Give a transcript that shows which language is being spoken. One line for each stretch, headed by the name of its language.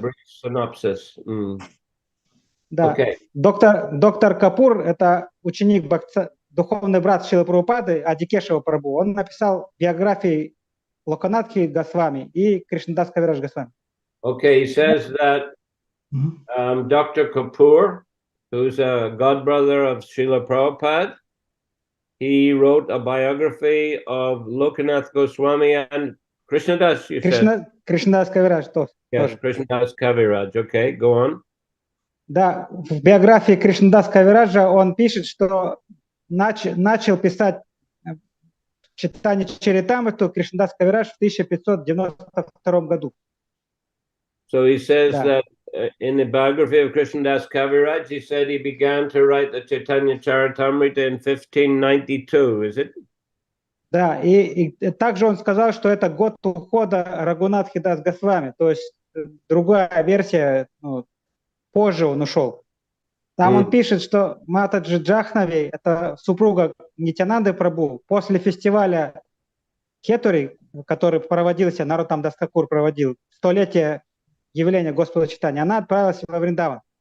English: brief synopsis.
Russian: да,
English: Okay.
Russian: доктор Капур, это ученик, духовный брат Шрилы Прабхупады, Ади-Кешева Прабху. Он написал биографии Локанатхи Госвами и Кришнадас Кавирадж Госвами.
English: Okay, he says that Dr. Kapoor, who's a godbrother of Srila Prabhupada, he wrote a biography of Lokanath Goswami and Krishnadas, you said?
Russian: Кришнадас Кавирадж тоже.
English: Yes, Krishnadas Kaviraj. Okay, go on.
Russian: Да, в биографии Кришнадас Кавираджа он пишет, что начал писать читание Чаритамриту Кришнадас Кавирадж в 1592 году.
English: So he says
Russian: Да.
English: that in the biography of Krishnadas Kaviraj, he said he began to write the Chaitanya Charitamrita in 1592, is it?
Russian: Да, и также он сказал, что это год ухода Рагунатхи Дас Госвами, то есть другая версия, позже он ушел. Там он пишет, что Матаджи Джахнави, это супруга Нитянанды Прабху, после фестиваля Хетури, который проводился, Нароттам Дас Такур проводил, столетие явления Господа Чайтаньи, она отправилась во Вриндаван.